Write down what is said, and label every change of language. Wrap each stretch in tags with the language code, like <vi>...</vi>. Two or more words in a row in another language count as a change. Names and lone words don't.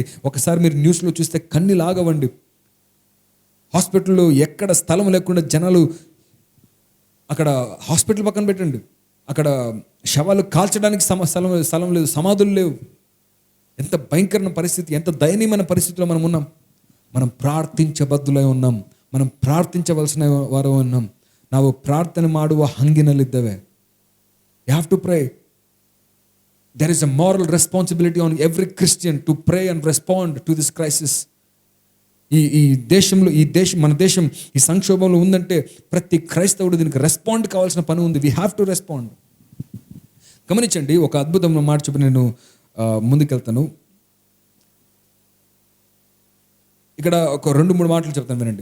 <te>ఒకసారి మీరు న్యూస్లో చూస్తే కన్నీలాగవండి. హాస్పిటల్లో ఎక్కడ స్థలం లేకుండా జనాలు, అక్కడ హాస్పిటల్ పక్కన పెట్టండి, అక్కడ శవాలు కాల్చడానికి స్థలం లేదు, సమాధులు లేవు. ఎంత భయంకరమైన పరిస్థితి, ఎంత దయనీయమైన పరిస్థితిలో మనం ఉన్నాం. మనం ಪ್ರಾರ್ಥಿಂಚಬದ್ಧುಲೈ ఉన్నాం. మనం ప్రార్థించవలసిన వారు ఉన్నాం.</te> <kn>ನಾವು ಪ್ರಾರ್ಥನೆ ಮಾಡುವ ಹಂಗಿನಲ್ಲಿದ್ದೇವೆ.</kn> <en>You have to pray. There is a moral responsibility on every Christian to pray and respond to this crisis.</en> <te>మన దేశం ఈ సంక్షోభంలో ఉందంటే ప్రతి క్రైస్తవుడు దీనికి రెస్పాండ్ కావాల్సిన పని ఉంది.</te> <en>we have to respond.</en> <te>గమనించండి, ఒక అద్భుతమైన మాట చెప్పి నేను ముందుకెళ్తాను. ఇక్కడ ఒక 2-3 మాటలు చెప్తాను, వినండి.</te>